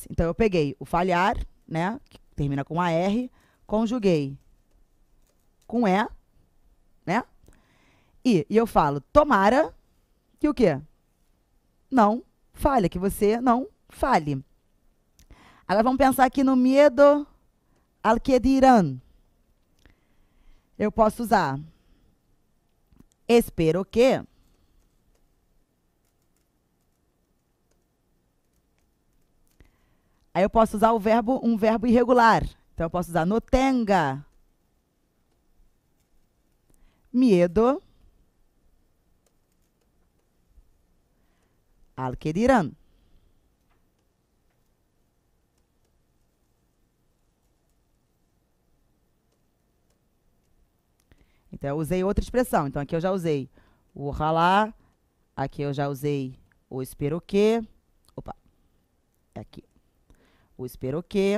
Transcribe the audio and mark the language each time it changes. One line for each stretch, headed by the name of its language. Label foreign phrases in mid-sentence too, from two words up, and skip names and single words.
Portuguese: Então, eu peguei o falhar, né, que termina com AR, conjuguei com E, né, e eu falo, tomara que o quê? Não falha, que você não fale. Agora, vamos pensar aqui no medo
Spanish: al que dirán.
Portuguese: Eu posso usar
Spanish: espero que.
Portuguese: Aí eu posso usar um verbo irregular. Então, eu posso usar
Spanish: no tenga miedo al que dirán.
Portuguese: Então, eu usei outra expressão. Então, aqui eu já usei o ojalá, aqui eu já usei o
Spanish: espero que.
Portuguese: Opa, é aqui. O
Spanish: espero que.